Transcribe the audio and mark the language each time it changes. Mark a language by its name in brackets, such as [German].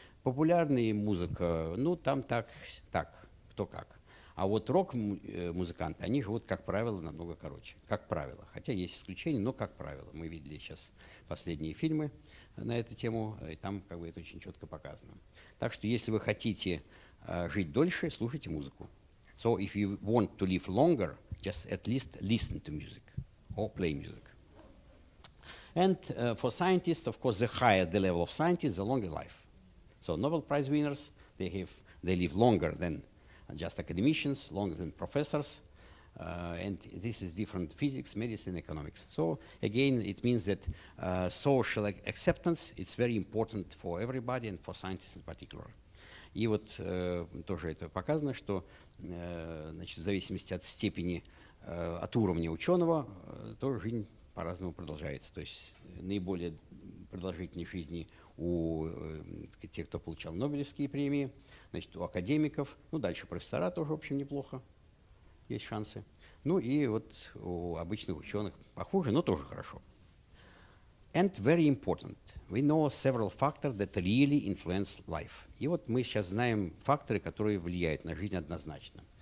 [Russian] Популярная музыка, там так, кто как. А вот рок-музыканты, они живут, как правило, намного короче. Как правило. Хотя есть исключения, но как правило. Мы видели сейчас последние фильмы на эту тему, и там это очень четко показано. Так что если вы хотите жить дольше, слушайте музыку. [English] So if you want to live longer, just at least listen to music or play music. And for scientists, of course, the higher the level of scientists, the longer life. So Nobel Prize winners, they live longer than just academicians, longer than professors, and this is different physics, medicine, economics. So again, it means that social acceptance is very important for everybody and for scientists in particular. [Russian] И вот тоже это показано, что значит, в зависимости от степени, от уровня ученого, тоже жизнь по-разному продолжается. То есть наиболее продолжительной жизни у тех, кто получал Нобелевские премии, значит, у академиков, дальше профессора тоже, в общем, неплохо, есть шансы. Ну и вот у обычных ученых похуже, но тоже хорошо. [English] And very important, we know several factors that really influence life. [Russian] И вот мы сейчас знаем факторы, которые влияют на жизнь однозначно.